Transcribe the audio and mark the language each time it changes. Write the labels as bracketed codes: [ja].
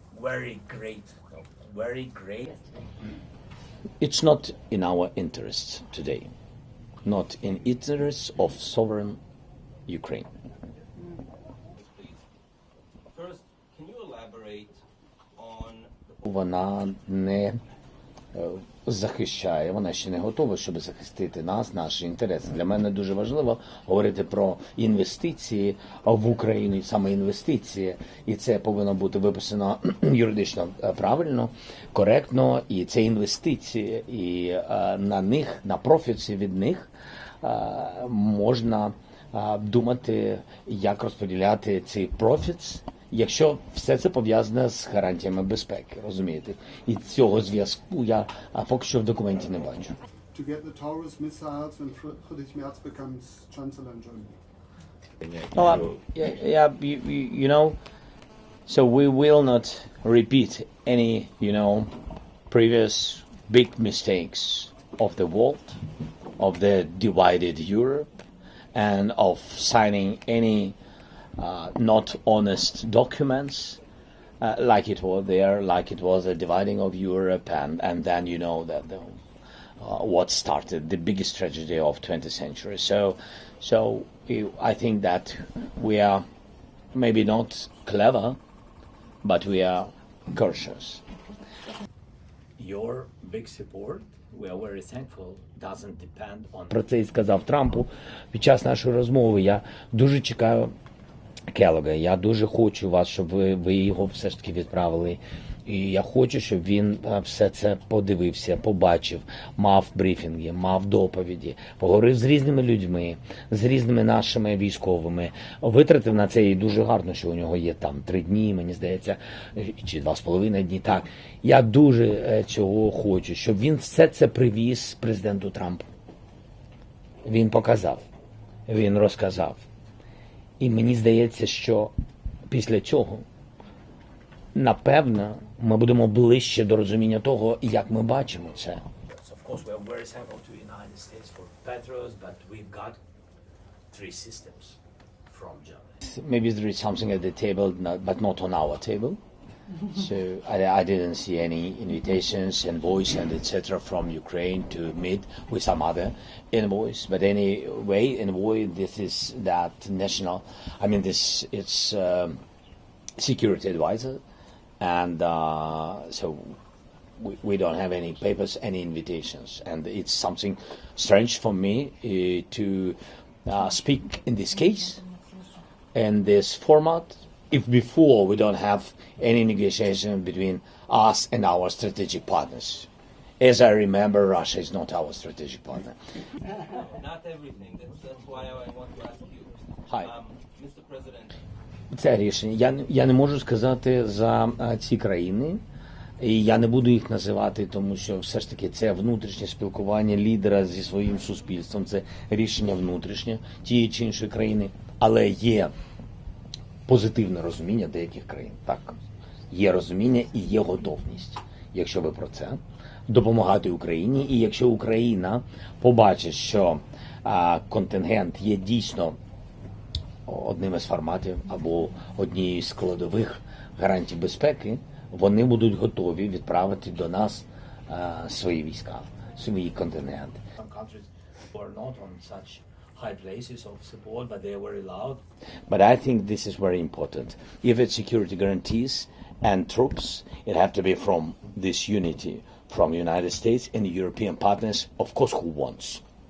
[en] Very great. Very great. It's not in our interests today. Not in interests of sovereign Ukraine. First, can you elaborate on [uk] Вона не захищає, вона ще не готова, щоб захистити нас, наші інтереси. Для мене дуже важливо говорити про інвестиції в Україну, саме інвестиції, і це повинно бути виписано юридично правильно, коректно, і це інвестиції, і на них, на профіті від них можна думати, як розподіляти цей профіт, якщо все це пов'язане з гарантіями безпеки, розумієте? І цього зв'язку я поки що в документі не бачу. [en] To get the Taurus missiles when Friedrich Merz becomes chancellor in Germany. Oh, you know, so we will not repeat any, previous big mistakes of the world, of the divided Europe, and of signing any not honest documents, like it was there, like it was a dividing of Europe, and then that what started the biggest tragedy of 20th century. So I think that we are maybe not clever, but we are cautious. Your big support, we are very thankful, doesn't depend on [uk] Про це і сказав Трампу під час нашої розмови. Я дуже чекаю Келлога. Я дуже хочу вас, щоб ви його все ж таки відправили. І я хочу, щоб він все це подивився, побачив, мав брифінги, мав доповіді, поговорив з різними людьми, з різними нашими військовими. Витратив на це і дуже гарно, що у нього є там 3 дні, мені здається, чи 2,5 дні. Так, я дуже цього хочу, щоб він все це привіз президенту Трампу. Він показав, він розказав. І мені здається, що після цього, напевно, ми будемо ближче до розуміння того, як ми бачимо це. [en] Of course, we are very thankful to the United States for Patriots, but we've got 3 systems from Germany. Maybe there is something at the table, but not on our table. So I didn't see any invitations, envoys, and etc. from Ukraine to meet with some other envoys. But anyway, envoy, this is that national. I mean, it's security advisor, and so we don't have any papers, any invitations, and it's something strange for me to speak in this case, in this format. If before we don't have any negotiation between us and our strategic partners. As I remember, Russia is not our strategic partner. Not everything. That's why I want to ask you. Hi. Mr. President, [uk] Це рішення. Я не можу сказати за ці країни, і я не буду їх називати, тому що все ж таки це внутрішнє спілкування лідера зі своїм суспільством, це рішення внутрішнє тієї чи іншої країни, але є позитивне розуміння деяких країн. Так, є розуміння і є готовність, якщо ви про це, допомагати Україні. І якщо Україна побачить, що контингент є дійсно одним із форматів або однією з складових гарантій безпеки, вони будуть готові відправити до нас свої війська, свої контингенти. [en] Some countries who are not on such high places of support, but they are very loud. But I think this is very important. If it's security guarantees and troops, it have to be from this unity, from United States and European partners, of course, who wants.